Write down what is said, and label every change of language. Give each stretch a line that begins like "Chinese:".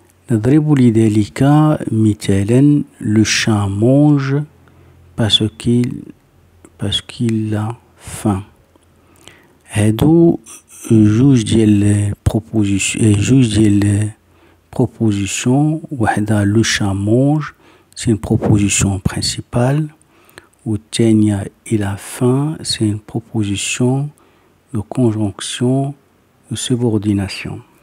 Arabic: نضرب لذلك مثالا
French: le chat mange parce qu'il a faim.
Arabic: هادو جوج ديال proposition، جوج ديال
French: proposition وحدة le chat mange c'est une proposition principale والتانية il a faim c'est une proposition de conjonction de subordination.